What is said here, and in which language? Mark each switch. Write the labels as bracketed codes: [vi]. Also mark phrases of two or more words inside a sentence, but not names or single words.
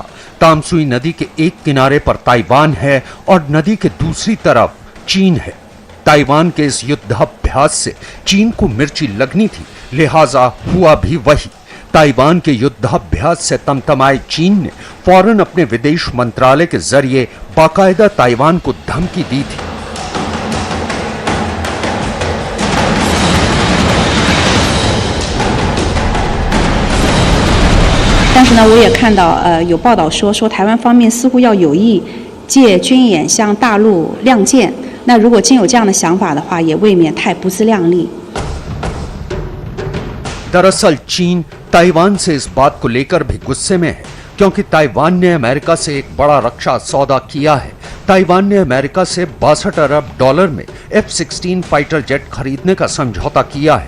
[hi] तामसुई नदी के एक किनारे पर ताइवान है और नदी के दूसरी तरफ चीन है। ताइवान के इस युद्धाभ्यास से चीन को मिर्ची लगनी थी, लिहाजा हुआ भी वही। ताइवान के युद्धाभ्यास से तमतमाए चीन ने फौरन अपने विदेश मंत्रालय के जरिए बाकायदा ताइवान को धमकी दी थी। [zh] 但是呢，我也看到有报道说台湾方面似乎要有意借军演向大陆亮剑。那如果真有这样的想法的话，也未免太不自量力。 [hi] दरअसल चीन ताइवान से इस बात को लेकर भी गुस्से में है, क्योंकि ताइवान ने अमेरिका से एक बड़ा रक्षा सौदा किया है। ताइवान ने अमेरिका से 62 अरब डॉलर में F-16 [en] fighter jet [hi] खरीदने का समझौता किया है।